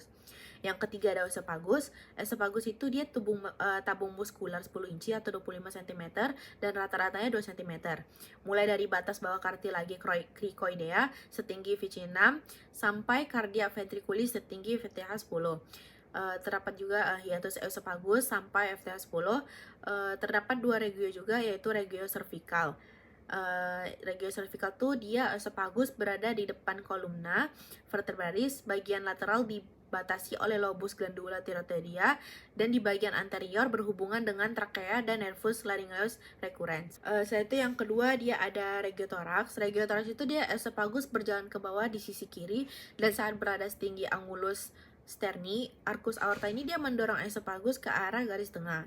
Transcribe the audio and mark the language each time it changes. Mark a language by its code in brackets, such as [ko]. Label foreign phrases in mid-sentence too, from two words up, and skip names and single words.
[id] Yang ketiga ada esophagus. Esophagus itu dia tabung muskular 10 inci atau 25 cm dan rata-ratanya 2 cm. Mulai dari batas bawah [la] cartilage cricoidea [id] setinggi VC6 sampai [la] cardia ventriculis [id] setinggi VTH10. Terdapat juga [la] hiatus esophagus [id] sampai FTH10. Terdapat 2 regio juga, yaitu [la] regio cervical. Regio cervical [id] tuh dia esophagus berada di depan [la] kolumna vertebralis, [id] bagian lateral dibatasi oleh [la] lobus glandula thyroidea, [id] dan di bagian anterior berhubungan dengan trakea dan [la] nervus laryngeus recurrens. [id] Setelah itu yang kedua dia ada regiotoraks. Regiotoraks itu dia esophagus berjalan ke bawah di sisi kiri, dan saat berada setinggi [la] angulus sterni, arcus aorta [id] ini dia mendorong esophagus ke arah garis tengah.